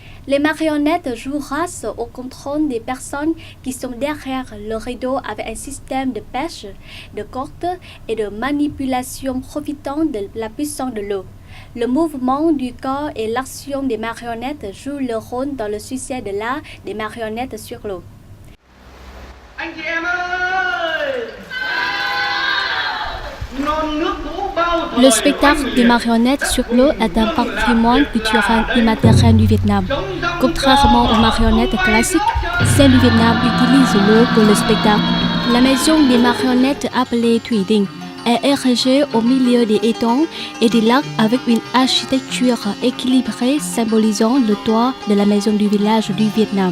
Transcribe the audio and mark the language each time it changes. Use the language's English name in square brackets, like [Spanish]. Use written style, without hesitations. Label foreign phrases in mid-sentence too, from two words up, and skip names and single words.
[French] Les marionnettes jouent grâce au contrôle des personnes qui sont derrière le rideau avec un système de pêche, de cordes et de manipulation profitant de la puissance de l'eau. Le mouvement du corps et l'action des marionnettes jouent leur rôle dans le succès de l'art des marionnettes sur l'eau. [Vietnamese] Anh chị em ơi! Non nước cũ bao thời. [French] Le spectacle des marionnettes sur l'eau est un patrimoine culturel immatériel du Vietnam. Contrairement aux marionnettes classiques, celles du Vietnam utilisent l'eau pour le spectacle. La maison des marionnettes appelée Thủy Đình est érigée au milieu des étangs et des lacs avec une architecture équilibrée symbolisant le toit de la maison du village du Vietnam.